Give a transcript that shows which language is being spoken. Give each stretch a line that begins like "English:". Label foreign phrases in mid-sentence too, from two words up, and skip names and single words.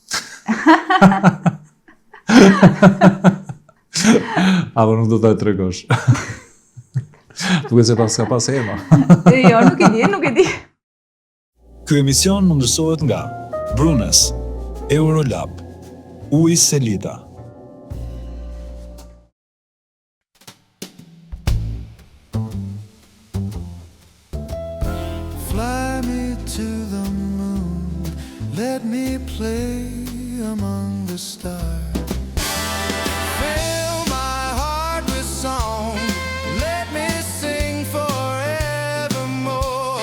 Albanian: Apo nuk do ta tregosh? Duket se ka pas Ema. Jo, nuk e di. Ky emision mundësohet nga Brunes, Eurolab, Uji Selita.
English: Fly me to the moon, let me play among the stars. Fill my heart with song, let me sing forevermore.